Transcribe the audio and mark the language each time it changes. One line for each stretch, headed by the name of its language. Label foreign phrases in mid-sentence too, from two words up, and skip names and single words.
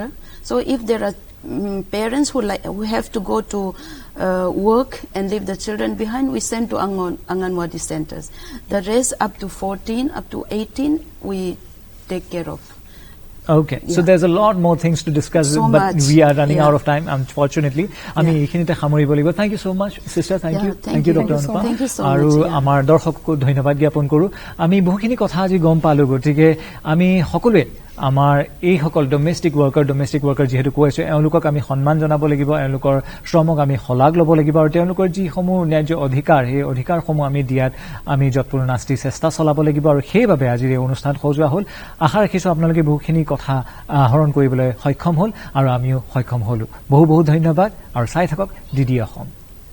English: So if there are parents who have to go to work and leave the children behind, we send to Anganwadi centers. The rest up to 14, up to 18, we take care of. Okay, so there's a lot more things to discuss, but we are running out of time, unfortunately.
Assamese: আমি এখিনিতে সামৰিব লাগিব.
English: Thank you so much, sister. Thank you, Dr. Anupa. Thank you so much.
Assamese: আৰু আমাৰ দৰ্শকক ধন্যবাদ জ্ঞাপন কৰোঁ. আমি বহুখিনি কথা আজি গম পালোঁ গতিকে আমি সকলোৱে আমাৰ এই সকল
English: domestic worker
Assamese: যেহেতু কৈছে এওঁলোকক আমি সন্মান জনাব লাগিব এওঁলোকৰ শ্ৰমক আমি হলাগ ল'ব লাগিব আৰু তেওঁলোকৰ যিসমূহ ন্যায্য অধিকাৰ সেই অধিকাৰসমূহ আমি দিয়াত আমি যৎপূৰ্ণ নাস্তি চেষ্টা চলাব লাগিব আৰু সেইবাবে আজিৰ এই অনুষ্ঠান সজোৱা হ'ল আশা ৰাখিছোঁ আপোনালোকে বহুখিনি কথা আহৰণ কৰিবলৈ সক্ষম হ'ল আৰু আমিও সক্ষম হ'লো বহু ধন্যবাদ আৰু চাই থাকক ডিডি অসম।